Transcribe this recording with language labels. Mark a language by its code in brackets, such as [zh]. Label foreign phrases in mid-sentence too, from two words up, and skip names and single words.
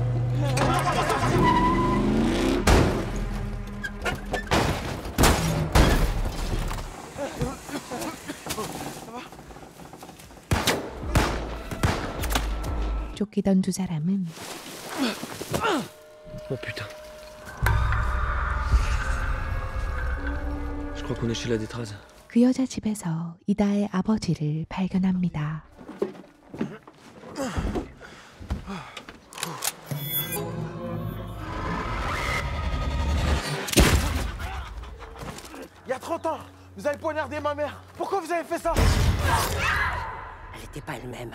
[ko] 쫓기던 두 사람은 [fr] Oh putain. Je crois qu'on est chez la Détraz. [ko] 그 여자 집에서 이다의 아버지를 발견합니다. [fr] Il y a 30 ans, vous avez poignardé ma mère. Pourquoi vous avez fait ça? Elle n'était pas elle-même.